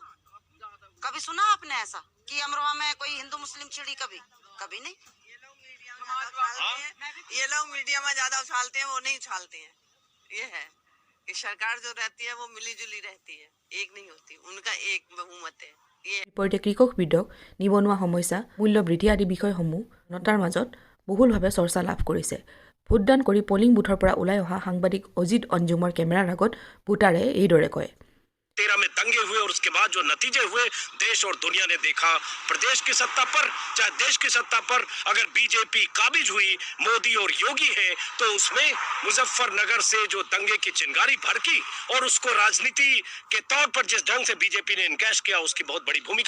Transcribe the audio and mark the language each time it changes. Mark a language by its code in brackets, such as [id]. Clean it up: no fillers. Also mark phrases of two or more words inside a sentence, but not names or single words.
[hi] कभी सुना आपने ऐसा कि अमरोहा में कोई हिंदू मुस्लिम छिड़ी? कभी नहीं। ये लोग मीडिया में ज्यादा उछालते हैं, वो नहीं उछालते हैं। ये है कि सरकार जो रहती है वो मिली जुली रहती है, एक नहीं होती। उनका एक बहुमत है। [as] বিপৰীতে কৃষক বিধক, নিবনুৱা সমস্যা, মূল্য বৃদ্ধি আদি বিষয়সমূহ জনতাৰ মাজত বহুলভাৱে চৰ্চা লাভ কৰিছে। ভোটদান কৰি পলিং বুথৰ পৰা ওলাই অহা সাংবাদিক অজিত অঞ্জুমৰ কেমেৰাৰ আগত ভোটাৰে এইদৰে কয়। [hi] 13 में दंगे हुए और उसके बाद जो नतीजे हुए देश और दुनिया ने देखा। प्रदेश की सत्ता पर, चाहे देश की सत्ता पर अगर बीजेपी काबिज हुई, मोदी और योगी है, तो उसमें मुजफ्फरनगर से जो दंगे की चिंगारी भड़की और उसको राजनीति के तौर पर जिस ढंग से बीजेपी ने इनकैश किया, उसकी बहुत बड़ी भूमिका।